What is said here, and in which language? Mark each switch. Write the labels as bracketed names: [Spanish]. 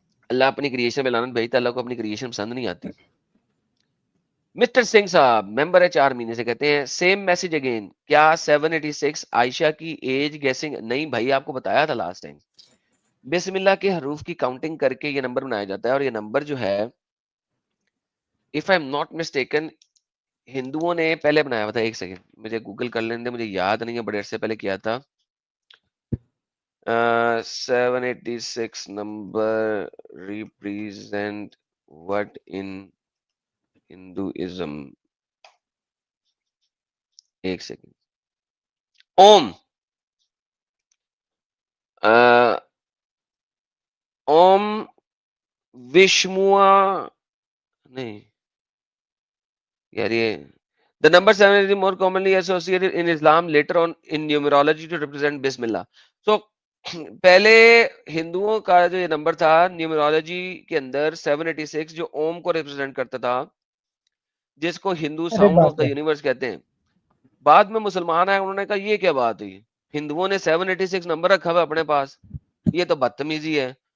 [Urdu] اللہ اپنی کریشن میں لعنت بھیجتا ہے, اللہ کو اپنی کریشن پسند نہیں آتی. مسٹر سنگھ صاحب ممبر ہے 4 مہینے سے, کہتے ہیں سیم میسج اگین, کیا 786 عائشہ کی ایج گیسنگ؟ نہیں بھائی, آپ کو بتایا تھا لاسٹ ٹائم. بسم اللہ کے حروف کی کاؤنٹنگ کر کے یہ نمبر بنایا جاتا ہے, اور یہ نمبر جو ہے [English] if I'm not mistaken [Urdu] ہندوؤں نے پہلے بنایا ہوا تھا. ایک سیکنڈ مجھے گوگل کر لینے دے, مجھے یاد نہیں ہے, بڑے عرصے پہلے کیا تھا. [English] 786 number represent what in Hinduism. [Urdu] ایک سیکنڈ. اوم, اوم وشموا, نہیں یار یہ [English] the number 7 is more commonly associated in Islam later on in numerology to represent Bismillah. [Urdu] So پہلے ہندوؤں کا جو یہ نمبر تھا نیومرولوجی کے اندر 786 جو اوم کو ریپرزینٹ کرتا تھا, جس کو ہندو ارے [English] Sound of باپ the رے. [Urdu] یونیورس کہتے ہیں. بعد میں مسلمان آئے, انہوں نے کہا یہ کیا بات ہوئی, ہندوؤں نے 786 نمبر رکھا ہوا اپنے پاس, یہ تو بدتمیزی ہے.